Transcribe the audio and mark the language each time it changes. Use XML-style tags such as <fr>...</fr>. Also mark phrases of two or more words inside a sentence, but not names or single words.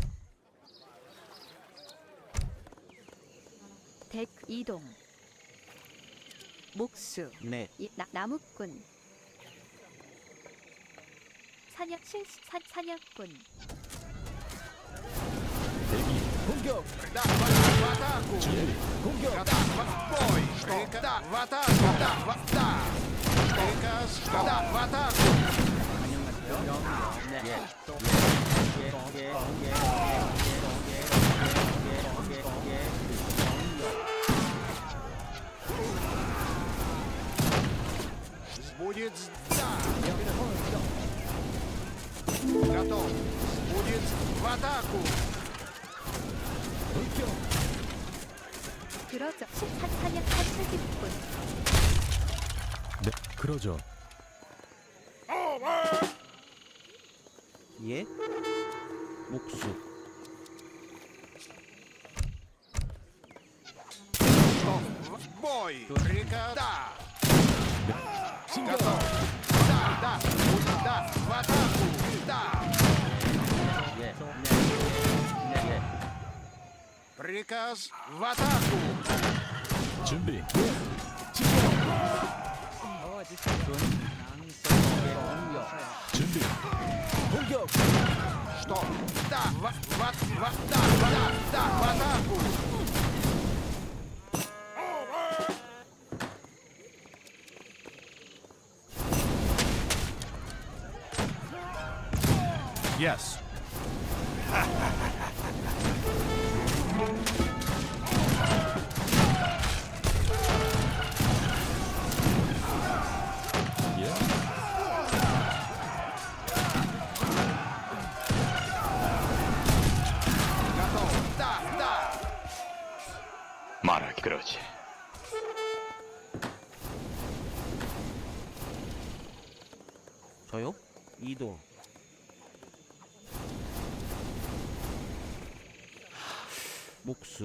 <ko>덱 이동. 목수. 넷. 나무꾼. 사냥꾼. 대기. 공격.</ko> <ru>Да! В атаку!</ru> <ko>준비. 공격.</ko> <ru>Готов! В бой! Что? Да! В атаку! Да! Да! Приказ! Да! В атаку! Будет... Да! Готов! Будет... В атаку!</ru> <ko>돌격. 그러죠. 사냥꾼. 네. 그러죠. 예. 목수.</ko> <ru>В бой! Приказ... Да!</ru> <ko>진격.</ko> <ru>Готов! Да! Да! Будет... Да! В атаку! Да!</ru> <ko>예.</ko> <ru>Приказ... В атаку!</ru> <ko>준비. 준비. 공격.</ko> <ru>Что? Да! Да! В атаку!</ru> <en>Yes.</en> <ko>예.</ko> <ru>Готов! Да! Да!</ru> <ko>말하기 그러지. 저요? 이동. 목수.</ko>